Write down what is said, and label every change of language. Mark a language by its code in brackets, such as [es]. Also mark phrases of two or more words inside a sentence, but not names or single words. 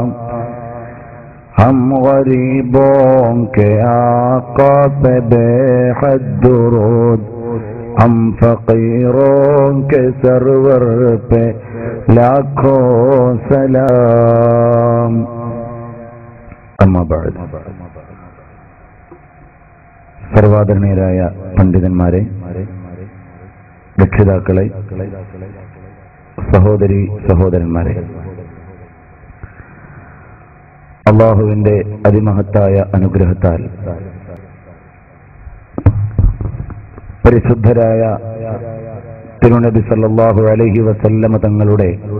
[ur] ہم غریبوں کے آقا پہ بے حد درود. ہم فقیروں کے سرور پہ لاکھوں سلام. [ar] أما بعد. [ml] സർവാദരണീയരായ പണ്ഡിതന്മാരെ, രക്ഷിതാക്കളെ, സഹോദരി സഹോദരന്മാരെ, അല്ലാഹുവിന്റെ അതിമഹത്തായ അനുഗ്രഹത്താൽ പരിശുദ്ധരായ തിരുനബി [ar] صلى الله عليه وسلم [ml] തങ്ങളുടെ